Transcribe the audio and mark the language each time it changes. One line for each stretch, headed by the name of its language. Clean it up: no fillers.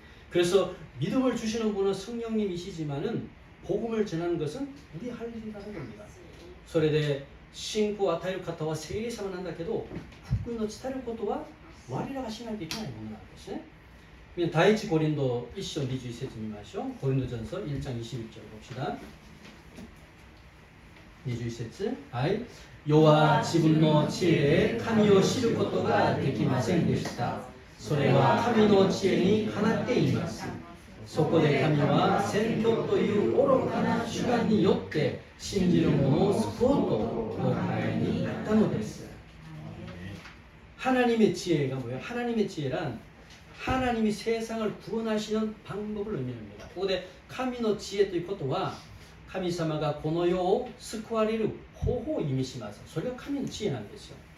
Korean: 그래서 믿음을 주시는 분은 성령님이시지만은 복음을 전하는 것은 우리 할 일이라는 겁니다.
Japanese: それで信仰を与える方は聖霊様なんだけど福音を伝えることは我らがしないといけないものなんですね。第一コリント
Korean: 1장 21절
Japanese: 見ましょう。
Korean: 고린도전서 1장 21절 봅시다. 21절. はい。
Japanese: 世は自分の知恵で神を知ることができませんでした。それは神の知恵にかなっています。そこで神は宣教という愚かな手段によって信じる者を救おうとお考えになったのです。
Korean: 하나님의 지혜가 뭐예요? 하나님의 지혜란 하나님이 세상을 구원하시는 방법을 의미합니다.
Japanese: ここで神の知恵ということは神様がこの世を救われる方法を意味します。それが神の知恵なんですよ。